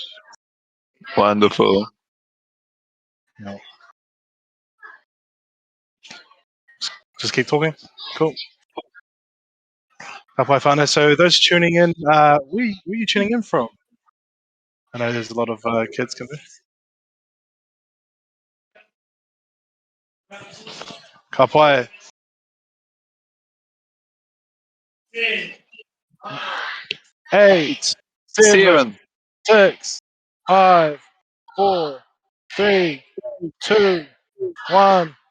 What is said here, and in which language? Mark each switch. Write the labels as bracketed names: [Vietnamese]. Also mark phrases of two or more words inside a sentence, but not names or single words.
[English] Wonderful. Yeah. Just keep talking. Cool. [Māori] Hapua whānau. [English] So those tuning in, where are you tuning in from? I know there's a lot of kids coming. [Māori] Ka pai. [English] 8, 7, 6, 5, 4, 3, 2, 1.